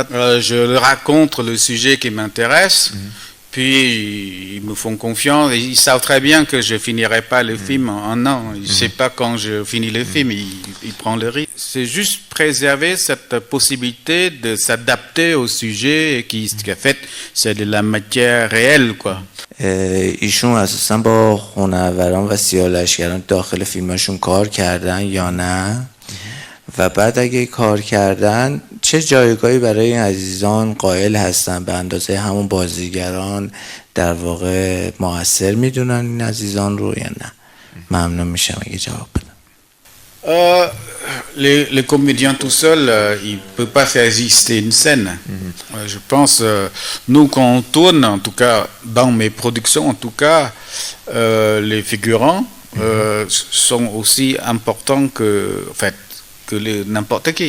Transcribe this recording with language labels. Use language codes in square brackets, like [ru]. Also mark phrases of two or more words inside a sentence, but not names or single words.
[fr] Je raconte le sujet qui m'intéresse. Puis ils me font confiance, ils savent très bien que je finirai pas le film en un an. Ils ne savent pas quand je finis le film, ils prennent le risque. C'est juste préserver cette possibilité de s'adapter au sujet qui est fait, c'est de la matière réelle, quoi. [fa] ایشون اساسا با هنروران و سیاه‌لشکران داخل فیلماشون کار کردن یا نه؟ و بعد اگه کار کردن چه جایگاهی برای این عزیزان قائل هستن؟ به اندازه همون بازیگران در واقع مؤثر میدونن این عزیزان رو یا نه؟ ممنون میشم اگه جواب بدن. [fr] Les comédiens tout seuls, ils ne peuvent pas faire exister une scène. Je pense, nous quand on tourne, en tout cas dans mes productions, en tout cas, les figurants sont aussi importants que, en fait, que n'importe qui.